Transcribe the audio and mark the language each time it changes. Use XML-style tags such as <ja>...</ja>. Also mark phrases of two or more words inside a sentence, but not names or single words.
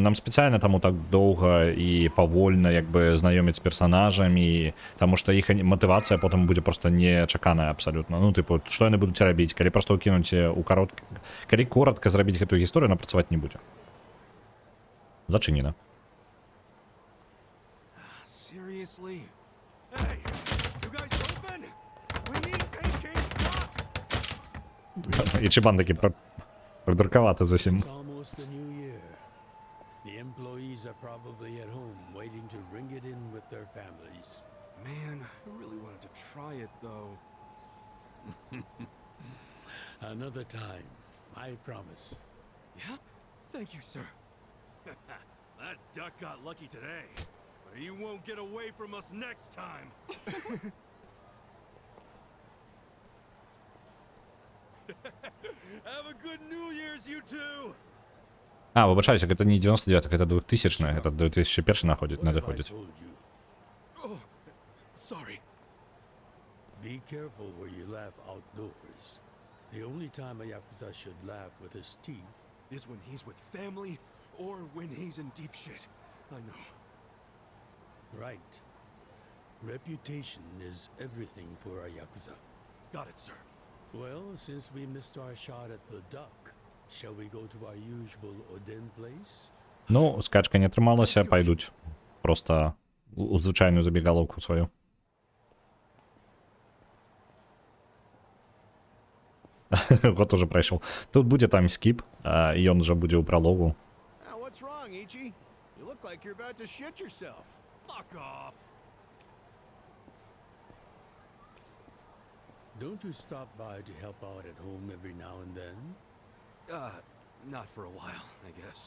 <be>Нам спецыяльна таму так доўга і павольна як бы знаёміць з персанажамі, таму што іх матывацыя потым будзе проста нечаканая абсалютна. Ну, тыпу, што яны будуць рабіць, калі проста ўкінуць калі коротка зрабіць гэтую гісторыю, напрацаваць не будзе. Зачынена.</be> <en>Seriously? Hey, you guys open? We need Peking duck!</en> <uk>І Чебан таки придурковато зовсім.</uk> <en>It's almost the new year. The employees are probably at home waiting to bring it in with their families. Man, I really wanted to try it though. Another time, I promise. Yeah? Thank you, sir. That duck got lucky today, but he won't get away from us next time. Have a good New Year's, you two.</en> <uk>Вибачаюся,</uk> <ru>это не 99, это 2000, это 2001 надо ходить.</ru> <en>Oh, sorry. Be careful where you laugh outdoors. The only time a Yakuza should laugh with his teeth is when he's with family or when he's in deep shit. I know. Right. Reputation is everything for a Yakuza. Got it, sir. Well, since we missed our shot at the duck, shall we go to our usual Oden place?</en> <be>Ну, скачка не атрымалася, пайдуць. Просто у звычайную забегаловку сваю. Год уже прайшоў. Тут будзе таймскіп, і ён уже будзе ў пралогу.</be> <en>What's wrong, Ichi? You look like you're about to shit yourself. Fuck off. Don't you stop by to help out at home every now and then? Not for a while, I guess.</en>